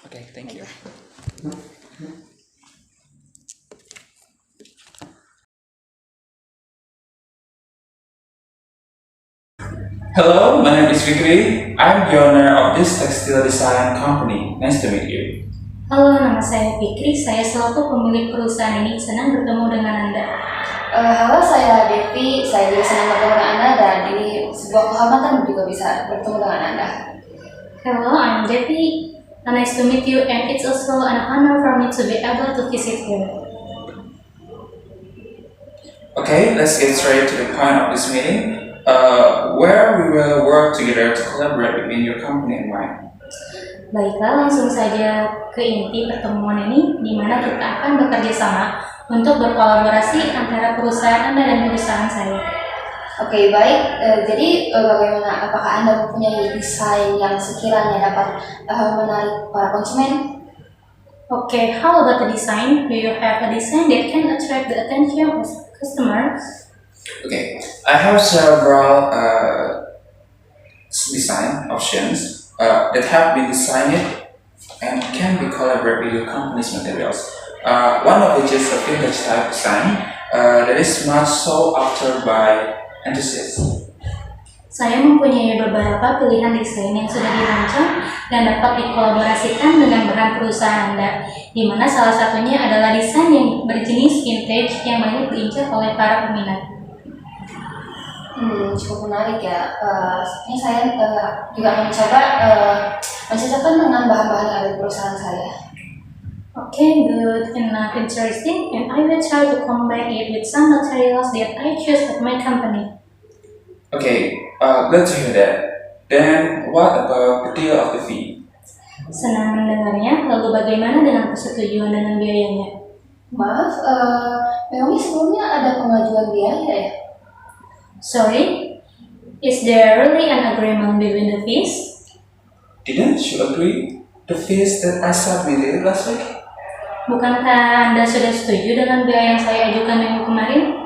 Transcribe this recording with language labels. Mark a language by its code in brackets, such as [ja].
[en] Okay, thank you. Hello, my name is Fikri. I'm the owner of this textile design company. Nice to meet you. [id] Halo, nama saya Fikri. Saya selaku pemilik perusahaan ini. Senang bertemu dengan Anda. Halo, saya Devi. Saya juga senang bertemu dengan Anda dan ini sebuah kehormatan juga bisa bertemu dengan Anda. [en] Hello, I'm Devi. Nice to meet you, and it's also an honor for me to be able to visit here. Okay, let's get straight to the point of this meeting. Where we will work together to collaborate between your company and mine. [id] Baiklah, langsung saja ke inti pertemuan ini, di mana kita akan bekerja sama untuk berkolaborasi antara perusahaan Anda dan perusahaan saya. Oke, baik. Jadi bagaimana? Apakah Anda mempunyai desain yang sekiranya dapat menarik para konsumen? [en] Okay, how about the design? Do you have a design that can attract the attention of customers? Okay, I have several design options that have been designed and can be collaborated with your company's materials. One of which is a vintage type design that is much sought after by enthusiasts. [id] Saya mempunyai beberapa pilihan desain yang sudah dirancang dan dapat dikolaborasikan dengan brand perusahaan Anda, di mana salah satunya adalah desain yang berjenis vintage yang banyak diincar oleh para peminat. Cukup menarik ya. Ini saya juga akan mencoba mencocokkan dengan bahan-bahan yang ada di perusahaan saya. [en] Okay, good enough, interesting, and I will try to combine it with some materials that I choose at my company. Okay, glad to hear that. Then what about the deal of the fee? [id] Senang mendengarnya, lalu bagaimana dengan persetujuan dengan biayanya? Maaf, memangnya sebelumnya ada pengajuan biaya ya? [en] Sorry, is there really an agreement between the fees? Didn't you agree? The fees that I submitted last week? [id] Bukankah Anda sudah setuju dengan biaya yang saya ajukan minggu kemarin?